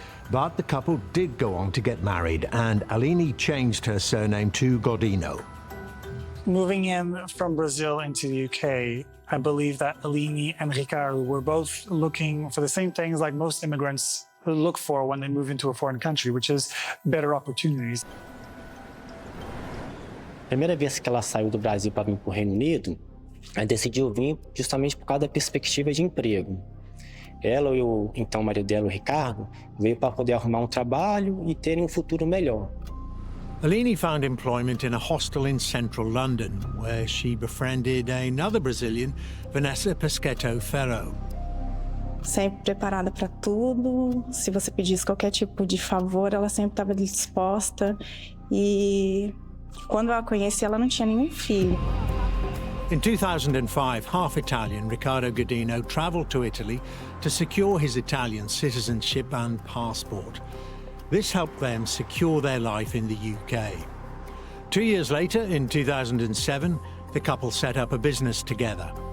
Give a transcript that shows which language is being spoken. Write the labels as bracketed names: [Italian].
[English] But the couple did go on to get married, and Eleni changed her surname to Godinho. Moving in from Brazil into the UK, I believe that Eleni and Ricardo were both looking for the same things like most immigrants look for when they move into a foreign country, which is better opportunities. [Portuguese] A primeira vez que ela saiu do Brasil para vir para o Reino Unido, ela decidiu vir justamente por causa da perspectiva de emprego. Ela e o então marido dela, o Ricardo, veio para poder arrumar trabalho e terem futuro melhor. [English] Eleni found employment in a hostel in central London, where she befriended another Brazilian, Vanessa Pesquetto Ferro. [Portuguese] Sempre preparada para tudo. Se você pedisse qualquer tipo de favor, ela sempre estava disposta. E quando eu a conheci, ela não tinha nenhum filho. [English] In 2005, half-Italian Ricardo Godinho travelled to Italy to secure his Italian citizenship and passport. This helped them secure their life in the UK. 2 years later, in 2007, the couple set up a business together.